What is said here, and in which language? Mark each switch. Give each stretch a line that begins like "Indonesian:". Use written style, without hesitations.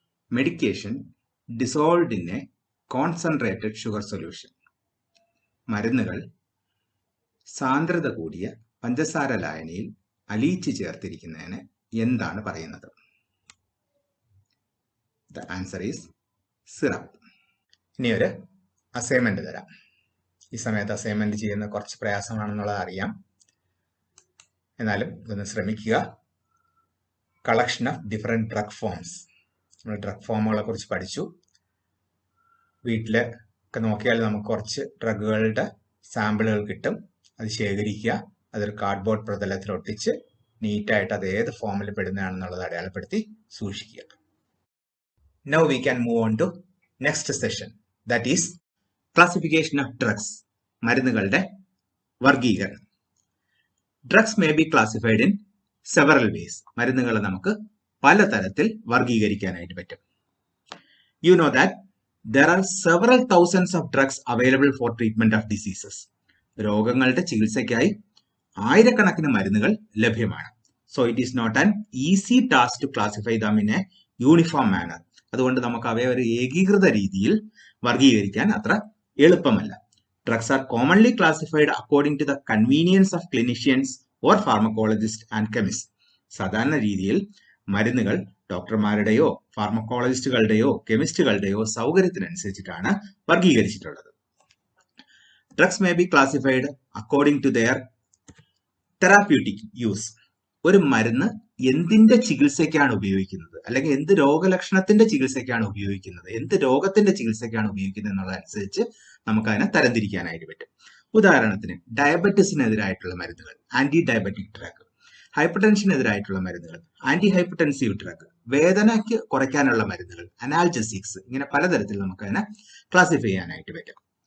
English: Medication dissolved in a concentrated sugar solution.
Malayalam: മരുന്നുകൾ സാന്ദ്രത കൂടിയ പഞ്ചസാര ലായനിയിൽ അലിയിച്ച് ചേർത്തിരിക്കുന്നതിന് എന്താണ് പറയുന്നത്?
English: The answer is syrup.
Malayalam: ഇനി ഒരു അസൈൻമെന്റ് തരാം. ഈ സമയത്ത് അസൈൻമെന്റ് ചെയ്യുന്ന കുറച്ച് പ്രയാസമാണെന്നുള്ളത് അറിയാം. എന്നാലും ഇതൊന്ന് ശ്രമിക്കുക.
English: Collection of different drug forms.
Malayalam: നമ്മൾ ഡ്രഗ് ഫോമുകളെ കുറിച്ച് പഠിച്ചു. വീട്ടിൽ ഒക്കെ നോക്കിയാൽ നമുക്ക് കുറച്ച് ഡ്രഗുകളുടെ സാമ്പിളുകൾ കിട്ടും. അത് ശേഖരിക്കുക, അതൊരു കാർഡ്ബോർഡ് പ്രതലത്തിൽ ഒട്ടിച്ച് നീറ്റായിട്ട് അത് ഏത് ഫോമിൽ പെടുന്നതാണെന്നുള്ളത് അടയാളപ്പെടുത്തി സൂക്ഷിക്കുക.
English: Now we can move on to next session, that is classification of drugs.
Malayalam: മരുന്നുകളുടെ വർഗീകരണം.
English: Drugs may be classified in several ways.
Malayalam: മരുന്നുകളെ നമുക്ക് പലതരത്തിൽ വർഗീകരിക്കാനായിട്ട് പറ്റും.
English: You know that there are several thousands of drugs available for treatment of diseases.
Malayalam: രോഗങ്ങളുടെ ചികിത്സയ്ക്കായി ആയിരക്കണക്കിന് മരുന്നുകൾ ലഭ്യമാണ്.
English: So it is not an easy task to classify them in a uniform manner.
Malayalam: അതുകൊണ്ട് നമുക്ക് അവയെ ഒരു ഏകീകൃത രീതിയിൽ വർഗീകരിക്കാൻ അത്ര എളുപ്പമല്ല.
English: Drugs are commonly classified according to the convenience of clinicians or pharmacologists and chemists.
Malayalam: സാധാരണ രീതിയിൽ മരുന്നുകൾ ഡോക്ടർമാരുടെയോ ഫാർമക്കോളജിസ്റ്റുകളുടെയോ കെമിസ്റ്റുകളുടെയോ സൗകര്യത്തിനനുസരിച്ചിട്ടാണ് വർഗീകരിച്ചിട്ടുള്ളത്.
English: Drugs may be classified according to their therapeutic use.
Malayalam: ഒരു മരുന്ന് എന്തിന്റെ ചികിത്സയ്ക്കാണ് ഉപയോഗിക്കുന്നത്, അല്ലെങ്കിൽ എന്ത് രോഗലക്ഷണത്തിന്റെ ചികിത്സയ്ക്കാണ് ഉപയോഗിക്കുന്നത്, എന്ത് രോഗത്തിന്റെ ചികിത്സയ്ക്കാണ് ഉപയോഗിക്കുന്നത് എന്നുള്ളതനുസരിച്ച് നമുക്ക് അതിനെ തരംതിരിക്കാനായിട്ട് പറ്റും. ഉദാഹരണത്തിന് ഡയബറ്റിസിനെതിരായിട്ടുള്ള മരുന്നുകൾ, ആന്റി ഡയബറ്റിക് ഡ്രഗ്, ഹൈപ്പർ ടെൻഷനെതിരായിട്ടുള്ള മരുന്നുകൾ, ആന്റി ഹൈപ്പർടെൻസീവ് ഡ്രഗ്, വേദനയ്ക്ക് കുറയ്ക്കാനുള്ള മരുന്നുകൾ, അനാൽജസിക്സ്, ഇങ്ങനെ പലതരത്തിൽ നമുക്ക് അതിനെ ക്ലാസിഫൈ ചെയ്യാനായിട്ട് പറ്റും.